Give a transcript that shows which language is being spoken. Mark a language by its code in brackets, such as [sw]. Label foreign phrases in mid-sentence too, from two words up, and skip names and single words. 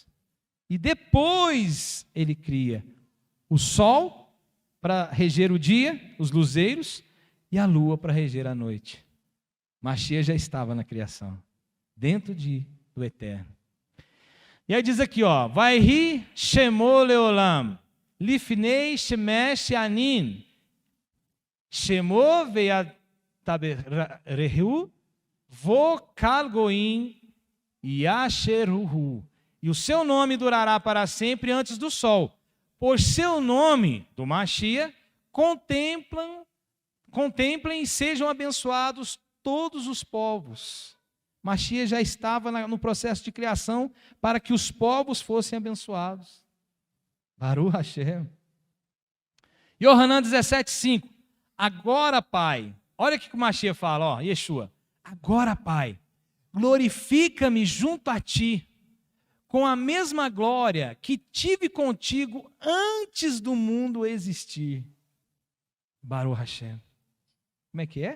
[pt] E depois ele cria o sol para reger o dia, os luzeiros, e a lua para reger a noite. Mashiach já estava na criação, dentro do eterno. E aí diz aqui, ó, [he] ויהי שמו לעולם, לפני שמש ינין, שמו ויתברכו, בו כל גוים יאשרוהו. [pt] E o seu nome durará para sempre antes do sol. Por seu nome, do Mashiach, contemplem e sejam abençoados todos os povos. Mashiach já estava no processo de criação para que os povos fossem abençoados. [he] ברוך השם. Yohanan 17:5. [pt] Agora, Pai, olha o que o Mashiach fala, ó, Yeshua. Agora, Pai, glorifica-me junto a Ti, com a mesma glória que tive contigo antes do mundo existir. [he] ברוך השם. [pt] Como é que é?